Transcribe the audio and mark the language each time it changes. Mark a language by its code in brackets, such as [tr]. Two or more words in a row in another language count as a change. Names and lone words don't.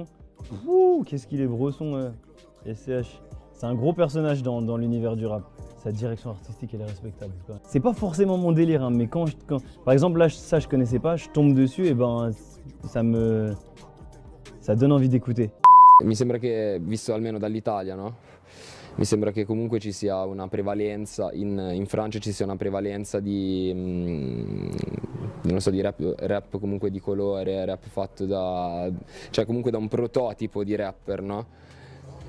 [fr] Ouh, qu'est-ce qu'il est brosson, SCH. C'est un gros personnage dans l'univers du rap. Sa direction artistique, elle est respectable. C'est pas forcément mon délire, hein, mais quand par exemple, là, ça, je connaissais pas, je tombe dessus, et ben, ça donne envie d'écouter. [it] Mi sembra che, visto almeno dall'Italia, no? Mi sembra che comunque ci sia una prevalenza, in Francia ci sia una prevalenza di, non so, di rap comunque di colore, rap fatto cioè comunque da un prototipo di rapper, no?